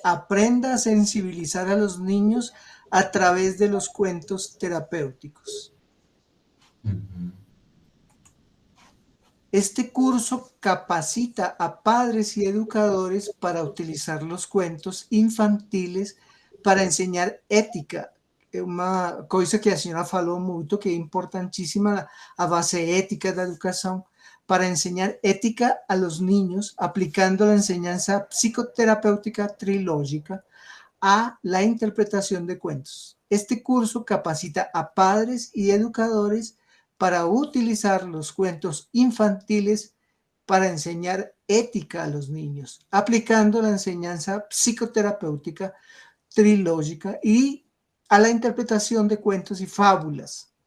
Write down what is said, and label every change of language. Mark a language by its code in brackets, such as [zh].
[es] Aprenda a sensibilizar a los niños a través de los cuentos terapéuticos. Uhum. Este curso capacita a padres y educadores para utilizar los cuentos infantiles para enseñar ética. [pt] É uma coisa que a senhora falou muito, que é importantíssima, a base ética da educação, [es] para enseñar ética a los niños, aplicando la enseñanza psicoterapéutica trilógica a la interpretación de cuentos. Este curso capacita a padres y educadores para utilizar los cuentos infantiles para enseñar ética a los niños, aplicando la enseñanza psicoterapéutica trilógica y a la interpretación de cuentos y fábulas.